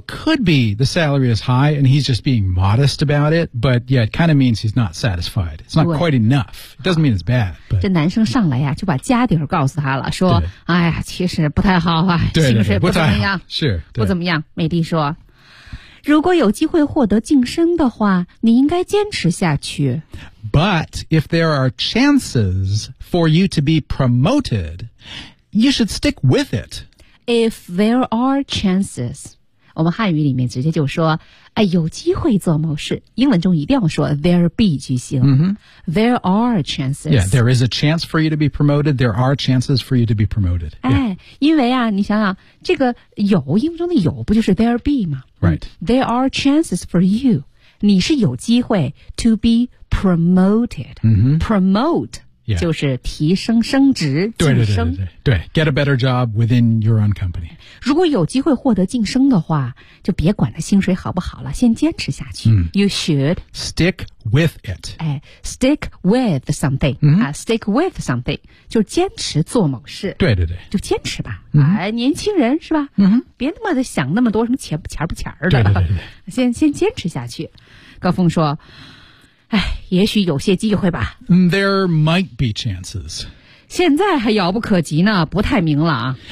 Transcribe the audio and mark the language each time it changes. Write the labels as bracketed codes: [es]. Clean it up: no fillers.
[en] Could be the salary is high and he's just being modest about it. But yeah, it kind of means he's not satisfied. It's not quite enough. It doesn't mean it's bad. But [zh] 这男生上来呀就把家底儿告诉他了，说哎呀，其实不太好啊，薪水不怎么样。是，不怎么样。美丽说，如果有机会获得晋升的话，你应该坚持下去。 [en] But if there are chances for you to be promoted,You should stick with it. If there are chances, [zh] 我们汉语里面直接就说、哎、有机会做某事，英文中一定要说 there be 句型、 [en] There are chances. Yeah, there is a chance for you to be promoted. There are chances for you to be promoted.、 [zh] 哎、因为啊，你想想，这个有，英文中的有不就是 there be 吗？ [en] Right. There are chances for you. [zh] 你是有机会 [en] to be promoted.、Promote. Yeah. [zh] 就是提升升职晋升 对 [en] get a better job within your own company [zh] 如果有机会获得晋升的话就别管他薪水好不好了先坚持下去、 [en] You should stick with it、 [zh] 哎、 [en] stick with something、 [zh] stick with something 就坚持做某事对对对就坚持吧、年轻人是吧、别那么的想那么多什么钱不钱不钱的对对对对先坚持下去高峰说哎，也许有些机会吧。 [en] There might be chances. [zh] 现在还遥不可及呢，不太明朗。